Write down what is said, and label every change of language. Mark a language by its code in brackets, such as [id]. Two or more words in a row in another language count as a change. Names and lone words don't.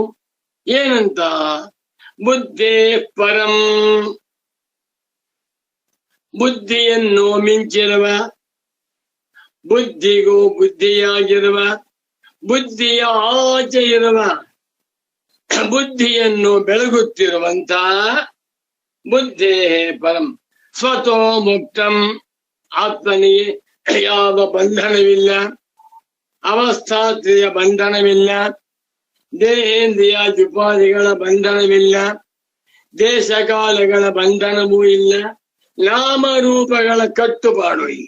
[sa] ಏನಂತ? ಬುದ್ಧೇ ಪರಂ. [kn] ಬುದ್ಧಿಯನ್ನು ಮಿಂಚಿರುವ, ಬುದ್ಧಿಗೂ ಬುದ್ಧಿಯಾಗಿರುವ, ಬುದ್ಧಿಯ ಆಚೆ ಇರುವ, ಬುದ್ಧಿಯನ್ನು ಬೆಳಗುತ್ತಿರುವಂತ [sa] ಬುದ್ಧೇ ಪರಂ. ಸ್ವತೋ ಮುಕ್ತಂ. [kn] ಆತ್ಮನಿಗೆ ಯಾವ ಬಂಧನವಿಲ್ಲ, ಅವಸ್ಥಾತ್ರಿಯ ಬಂಧನವಿಲ್ಲ, ದೇಹೇಂದ್ರಿಯ ಉಪಾಧಿಗಳ ಬಂಧನವಿಲ್ಲ, ದೇಶಕಾಲಗಳ ಬಂಧನವೂ ಇಲ್ಲ, ನಾಮರೂಪಗಳ ಕಟ್ಟುಪಾಡು ಇಲ್ಲ.